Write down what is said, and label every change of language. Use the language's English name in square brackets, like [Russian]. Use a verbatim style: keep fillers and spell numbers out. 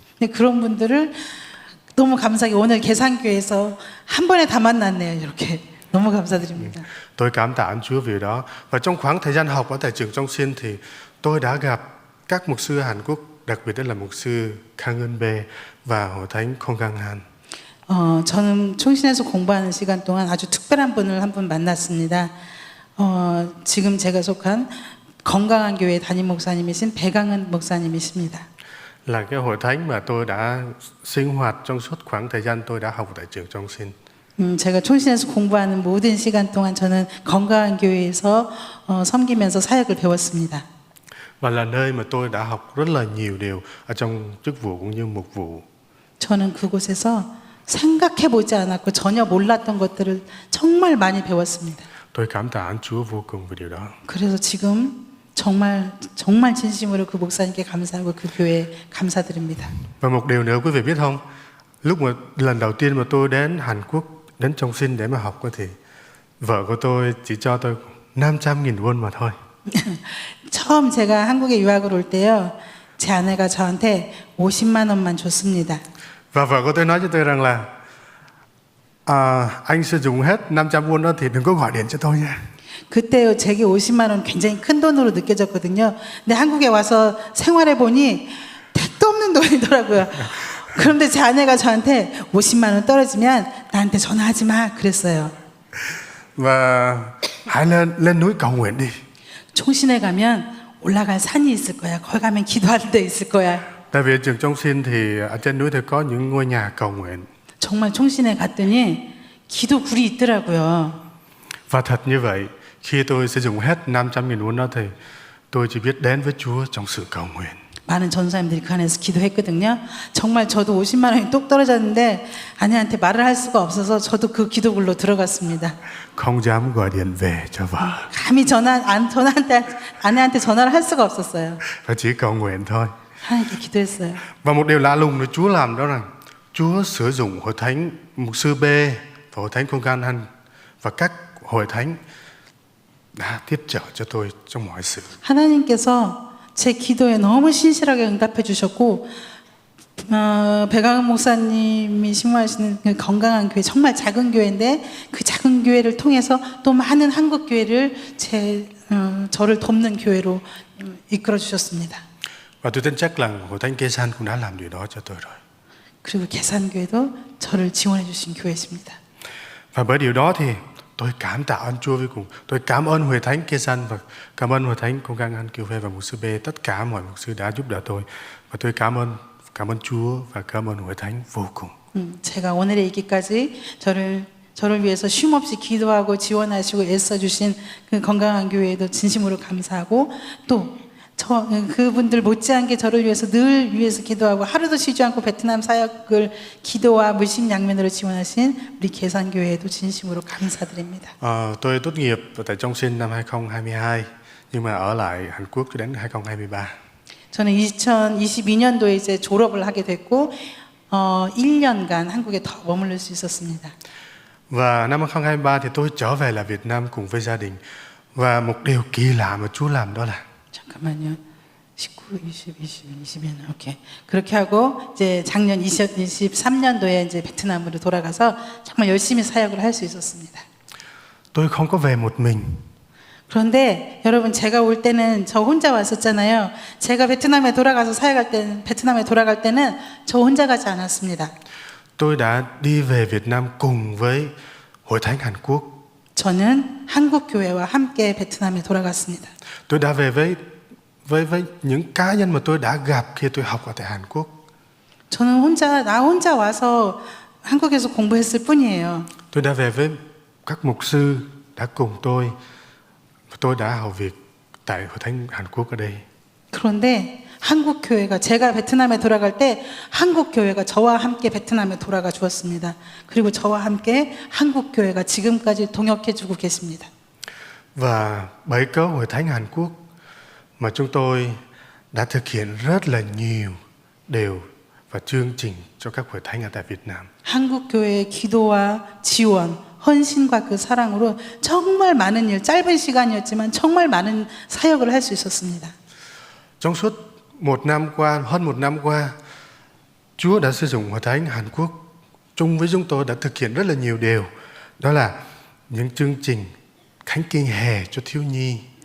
[Korean] 근데 그런 분들을 너무 감사하게 오늘 개산교회에서 한 번에 다 만났네요. 이렇게 너무 감사드립니다. [Vietnamese] Tôi cảm tạ ơn Chúa vì đó. Và trong khoảng thời gian học ở tại trường Trong Sin thì tôi đã gặp các mục sư Hàn Quốc, đặc biệt là mục sư Kang Eun Bae và Hội Thánh Kong Kang Han. [Korean] 어, 저는 총신에서 공부하는 시간 동안 아주 특별한 분을 한 분 만났습니다. 어, 지금 제가 속한 건강한 교회 담임 목사님이신 배강은 목사님이십니다. [Vietnamese] Là cái hội thánh mà tôi đã sinh hoạt trong suốt khoảng thời gian tôi đã học tại trường Trong Sin. [Korean] 음, 제가 총신에서 공부하는 모든 시간 동안 저는 건강한 교회에서 어, 섬기면서 사역을 배웠습니다. [Vietnamese] Và là nơi mà tôi đã học rất là nhiều điều ở trong chức vụ cũng như mục vụ. [Korean] 저는 그곳에서 생각해 보지 않았고 전혀 몰랐던 것들을 정말 많이 배웠습니다. [Vietnamese] Tôi cảm tạ ơn Chúa vô cùng về điều đó. [Korean] 그래서 지금 정말 정말 진심으로 그 목사님께 감사하고 그 교회에 감사드립니다. [Vietnamese] Và một điều nữa quý vị biết không? Lúc mà lần đầu tiên mà tôi đến Hàn Quốc, đến Trong Sin để mà học thì vợ của tôi chỉ cho tôi năm trăm nghìn won mà thôi. [Korean] 처음 제가 한국에 유학을 올 때요, 제 아내가 저한테 오십만 원만 줬습니다. [Vietnamese] Và vợ của tôi nói cho tôi rằng là à, anh sử dụng hết năm trăm won đó thì đừng có gọi điện cho tôi nha. [Korean] 그때 제게 오십만 원 굉장히 큰 돈으로 느껴졌거든요. 근데 한국에 와서 생활해 보니 택도 없는 돈이더라고요. 그런데 제 아내가 저한테 오십만 원 떨어지면 나한테 전화하지 마 그랬어요. [Vietnamese] Và hãy lên lên núi cầu nguyện đi. [Korean] 총신에 가면 올라갈 산이 있을 거야. 거기 가면 기도할 데 있을 거야. [Vietnamese] Tại vì trường Trong Sin thì ở trên núi thì có những ngôi nhà cầu nguyện. [Korean] 정말 총신에 갔더니 기도 굴이 있더라고요. [Vietnamese] Và thật như vậy, khi tôi sử dụng hết năm trăm nghìn won đó thì tôi chỉ biết đến với Chúa trong sự cầu nguyện. [Korean] 많은 전사님들이 그 안에서 기도했거든요. 정말 저도 오십만 원이 똑 떨어졌는데 아내한테 말을 할 수가 없어서 저도 그 기도굴로 들어갔습니다. [Vietnamese] Không dám gọi điện về cho vợ. [Korean] 감히 전화 안 전화한테 아내한테 전화를 할 수가 없었어요. [Vietnamese] Và chỉ cầu nguyện thôi. [Korean] 하나님께 기도했어요. [Vietnamese] Và một điều lạ lùng là Chúa làm đó là Chúa sử dụng hội thánh mục sư B và hội thánh Kong Kang Han và các hội thánh đã tiếp trợ cho tôi trong mọi sự. [Korean] 하나님께서 제 기도에 너무 신실하게 응답해 주셨고 어, 배강은 목사님이 신무하시는 그 건강한 교회, 정말 작은 교회인데 그 작은 교회를 통해서 또 많은 한국 교회를 제 어, 저를 돕는 교회로 이끌어 주셨습니다. [Vietnamese] Và tôi tin chắc rằng Hội Thánh Kesan cũng đã làm điều đó cho tôi rồi. [Korean] 그리고 계산교회도 저를 지원해 주신 교회입니다. [Vietnamese] Và bởi điều đó thì tôi cảm tạ ơn Chúa vô cùng. Tôi cảm ơn Hội Thánh Kesan và cảm ơn Hội Thánh Công An An Kiều Phê và mục sư B, tất cả mọi mục sư đã giúp đỡ tôi. Và tôi cảm ơn cảm ơn Chúa và cảm ơn Hội Thánh vô cùng. [Korean] 음, 제가 오늘에 이기까지 저를 저를 위해서 쉼 없이 기도하고 지원하시고 애써 주신 그 건강한 교회에도 진심으로 감사하고 또 저 그분들 못지않게 저를 위해서 늘 위해서 기도하고 하루도 쉬지 않고 베트남 사역을 기도와 무심양면으로 지원하신 우리 계산교회에도 진심으로 감사드립니다. [Vietnamese] 어, tôi tốt nghiệp tại Trong Sinh năm hai không hai hai nhưng mà ở lại Hàn Quốc cho đến hai không hai ba. [Korean] 저는 이천이십이 년도에 이제 졸업을 하게 됐고 어, 일 년간 한국에 더 머무를 수 있었습니다. [Vietnamese] Và năm hai không hai ba thì tôi trở về là Việt Nam cùng với gia đình và một điều kỳ lạ mà Chúa làm đó là [Korean] 잠깐만요. 십구, 이십, 이십, 이십일. 오케이. 그렇게 하고 이제 작년 이십, 이십삼 년도에 이제 베트남으로 돌아가서 정말 열심히 사역을 할 수 있었습니다. [Vietnamese] Tôi không có về một mình. [Korean] 그런데 여러분 제가 올 때는 저 혼자 왔었잖아요. 제가 베트남에 돌아가서 사역할 때는 베트남에 돌아갈 때는 저 혼자 가지 않았습니다. [Vietnamese] Tôi đã đi về Việt Nam cùng với Hội Thánh Hàn Quốc. [Korean] 저는 한국 교회와 함께 베트남에 돌아갔습니다. [Vietnamese] Tôi đã về với với với những cá nhân mà tôi đã gặp khi tôi học ở tại Hàn Quốc. [Korean] 저는 혼자 나 혼자 와서 한국에서 공부했을 뿐이에요. [Vietnamese] Tôi đã về với các mục sư đã cùng tôi. Tôi đã học việc tại Hội Thánh Hàn Quốc ở đây. [Korean] 그런데 한국 교회가 제가 베트남에 돌아갈 때 한국 교회가 저와 함께 베트남에 돌아가 주었습니다. 그리고 저와 함께 한국 교회가 지금까지 동역해 주고 계십니다. [Vietnamese] Và bởi có Hội Thánh Hàn Quốc mà chúng tôi đã thực hiện rất là nhiều điều và chương trình cho các hội thánh ở tại Việt Nam. [Korean] 한국 교회의 기도와 지원, 헌신과 그 사랑으로 정말 많은 일, 짧은 시간이었지만 정말 많은 사역을 할 수 있었습니다. [Vietnamese] Trong suốt một năm qua, hơn một năm qua, Chúa đã sử dụng Hội Thánh Hàn Quốc chung với chúng tôi đã thực hiện rất là nhiều điều. Đó là những chương trình khánh kinh hè cho thiếu nhi.